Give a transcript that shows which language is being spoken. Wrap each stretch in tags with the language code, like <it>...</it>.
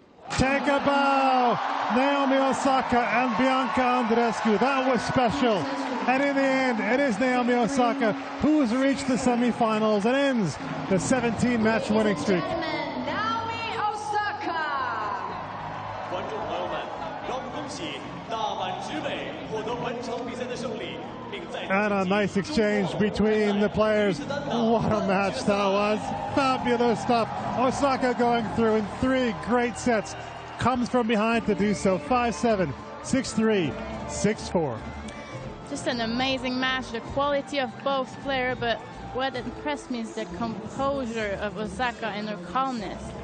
<en>Take a bow! Naomi Osaka and Bianca Andreescu. That was special. And in the end, it is Naomi Osaka who has reached the semifinals and ends the 17-match winning streak. Naomi Osaka.</en> <zh>观众朋友们，让我们恭喜大阪直美获得本场比赛的胜利，并在</zh> <en>And a nice exchange between the players. What a match that was. Fabulous stuff. Osaka going through in 3 great sets. Comes from behind to do so. 5-7, 6-3, 6-4. Just an amazing match, the quality of both players, but what impressed me is the composure of Osaka and her calmness.</en>